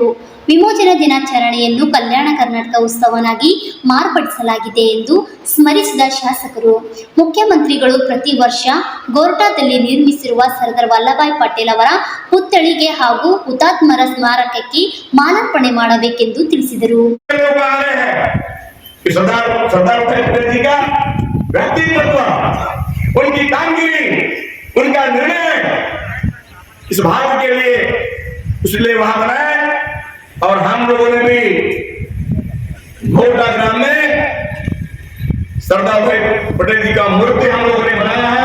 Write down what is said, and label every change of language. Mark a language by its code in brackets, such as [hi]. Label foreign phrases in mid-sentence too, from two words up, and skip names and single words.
[kn] ವಿಮೋಚನಾ ದಿನಾಚರಣೆಯನ್ನು ಕಲ್ಯಾಣ ಕರ್ನಾಟಕ ಉತ್ಸವನಾಗಿ ಮಾರ್ಪಡಿಸಲಾಗಿದೆ ಎಂದು ಸ್ಮರಿಸಿದ ಶಾಸಕರು, ಮುಖ್ಯಮಂತ್ರಿಗಳು ಪ್ರತಿ ವರ್ಷ ಗೋರ್ಟಾದಲ್ಲಿ ನಿರ್ಮಿಸಿರುವ ಸರ್ದಾರ್ ವಲ್ಲಭಾಯ್ ಪಟೇಲ್ ಅವರ ಪುತ್ಥಳಿಗೆ ಹಾಗೂ ಹುತಾತ್ಮರ ಸ್ಮಾರಕಕ್ಕೆ ಮಾಲಾರ್ಪಣೆ ಮಾಡಬೇಕೆಂದು ತಿಳಿಸಿದರು. [hi] और हम लोगों ने भी गोरटा ग्राम में सरदार भाई पटेल जी का मूर्ति हम लोगों ने बनाया है.